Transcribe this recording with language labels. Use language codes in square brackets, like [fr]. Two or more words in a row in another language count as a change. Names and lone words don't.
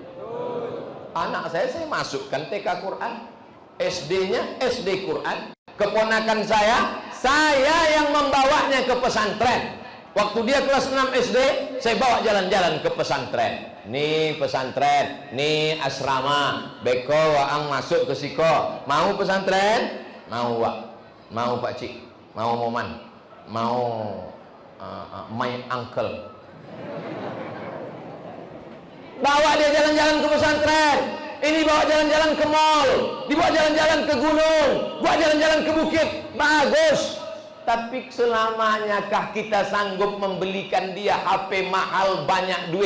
[id] Anak saya masukkan TK Quran, SD-nya SD Quran. Keponakan saya yang membawanya ke pesantren. Waktu dia kelas 6 SD, saya bawa jalan-jalan ke pesantren. Nih pesantren, nih asrama. [min] Beko waang masuk ke siko. [id] Mau pesantren? Mau Wak. Mau Pak Cik. Mau Moman. Mau [en] my uncle. [id] Bawa dia jalan-jalan ke pesantren. Ini bawa jalan-jalan ke mall, dibawa jalan-jalan ke gunung, bawa jalan-jalan ke bukit. Bagus. Tapi selamanyakah kita sanggup membelikan dia HP mahal banyak duit?